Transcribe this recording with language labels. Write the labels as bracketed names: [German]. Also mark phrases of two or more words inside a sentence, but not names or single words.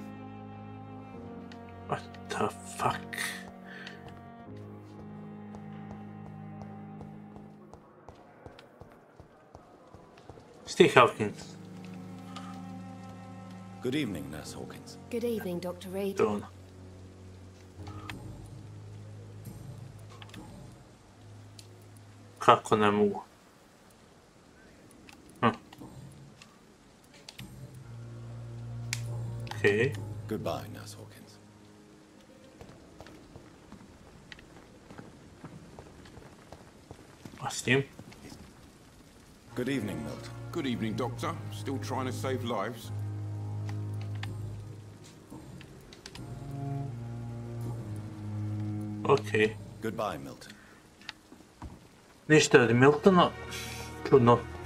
[English] What the fuck? Steve Hawkins. Good evening, Nurse Hawkins. Good evening, Dr. Reed. Dawn. [Serbian] Kako ne mogu? [English] Okay. Goodbye, Nurse Hawkins. [Serbian] A s njim? [English] Good evening, Milton. Good evening, Doctor. Still trying to save lives? Okay. Goodbye, Milton. [Serbian] Ništa od Miltona. Čudno.